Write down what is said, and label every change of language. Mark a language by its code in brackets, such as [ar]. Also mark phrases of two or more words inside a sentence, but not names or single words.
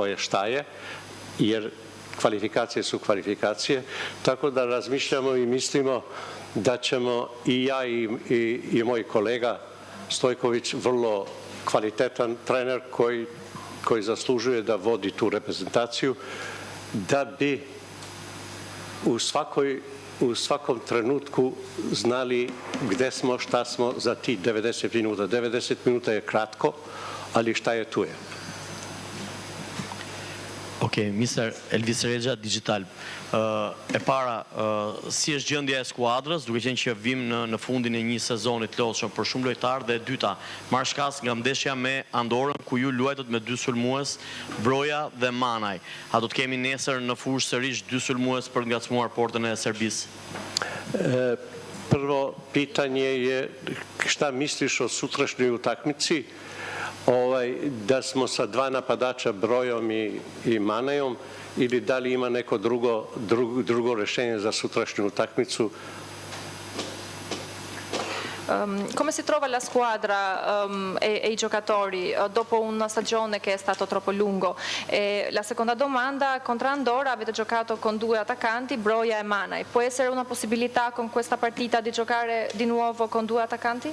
[sr] je šta je, jer kvalifikacije su kvalifikacije, tako da razmišljamo i mislimo da ćemo i ja i moj kolega Stojković, vrlo kvalitetan trener koji zaslužuje da vodi tu reprezentaciju, da bi u svakom trenutku znali gde smo, šta smo za ti 90 minuta. 90 minuta je kratko, ali šta je tu je. [sq] Okej, Mr. Elvis Rexha, Digital. E para, si është gjendja e skuadrës, duke qenë që vim në fundin e një sezoni të lodhshëm për shumë lojtarë, dhe e dyta, marrë shkas nga ndeshja me Andorën, ku ju luajtët me 2 sulmues, Broja dhe Manaj. A do të kemi nesër në fushë sërish 2 sulmues për ngacmuar portën e Serbisë? [sr] Prvo pitanje je šta misliš o sutrašnjoj utakmici, da smo sa 2 napadača Brojom i Manajom, ili da li ima neko drugo rešenje za sutrašnju utakmicu? [it] Come si trova la squadra e i giocatori dopo una stagione che è stato troppo lungo? La seconda domanda, contro Andorra avete giocato con 2 attaccanti, Broja e Manaj. Può essere una possibilità con questa partita di giocare di nuovo con 2 attaccanti?